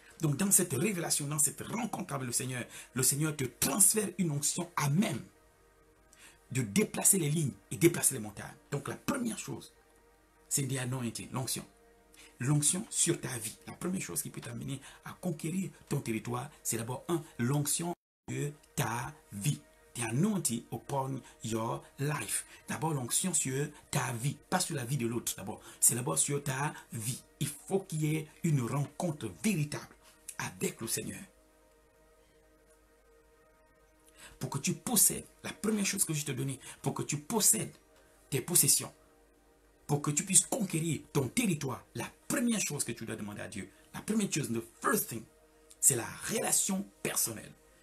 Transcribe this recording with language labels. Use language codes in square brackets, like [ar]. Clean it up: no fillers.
[fr] Donc dans cette révélation, dans cette rencontre avec le Seigneur te transfère une onction à même de déplacer les lignes et déplacer les montagnes. Donc la première chose, c'est [en] the anointing, [fr] l'onction. L'onction sur ta vie. La première chose qui peut t'amener à conquérir ton territoire, c'est d'abord l'onction sur ta vie. [en] The anointing upon your life. [fr] D'abord l'onction sur ta vie, pas sur la vie de l'autre d'abord. C'est d'abord sur ta vie. Il faut qu'il y ait une rencontre véritable avec le Seigneur. Pour que tu possèdes, la première chose que je te donne, pour que tu possèdes tes possessions, pour que tu puisses conquérir ton territoire, la première chose que tu dois demander à Dieu, la première chose, [en] the first thing, [fr] c'est la relation personnelle.